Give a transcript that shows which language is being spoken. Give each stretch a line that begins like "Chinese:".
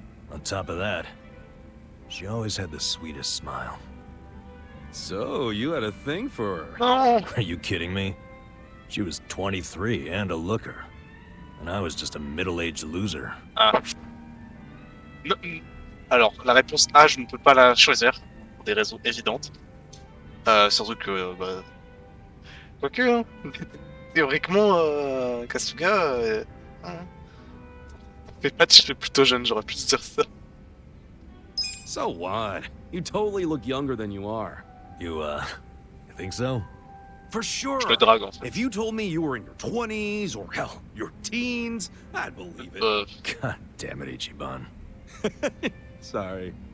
English: On top of that, she always had the sweetest smile. So, you had a thing for her.
French: Non.
English: Are you kidding me? She was 23 and a looker, and I was just a middle-aged loser.
French: Ah. Non. Alors, la réponse A, je ne peux pas la choisir, pour des raisons évidentes. Surtout que, bah... Quoique, hein. Théoriquement, Kasuga... Hein. Fait pas de cheveux plutôt jeune, j'aurais pu dire ça.
English: So what? You totally look younger than you are. You think so? For sure.
French: Je le drague, en fait.
English: If you told me you were in your 20s, or hell, your teens, I'd believe it. God damn it, Ichiban. Sorry.